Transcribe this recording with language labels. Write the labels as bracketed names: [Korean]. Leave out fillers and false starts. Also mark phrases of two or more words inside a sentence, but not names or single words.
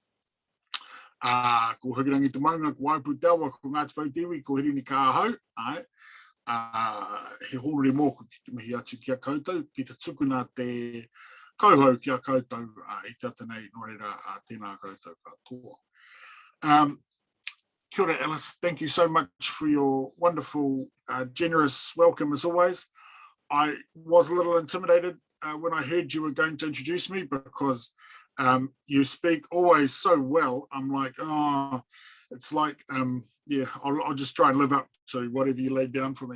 [Māori] Ko Hikirangi te maunga, ko Waipu te awa, ko Ngāti Pautiwi, ko Hirini Kaa hau, he horore mōku ki te mihi atu kia koutou, ki te tukuna te kauhau kia koutou, I te ata nei, nō reira, tēnā koutou katoa. Kia ora, [English] Alice, thank you so much for your wonderful, generous welcome as always. I was a little intimidated when I heard you were going to introduce me because you speak always so well. I'm like, oh, it's like, yeah, I'll just try and live up to whatever you laid down for me.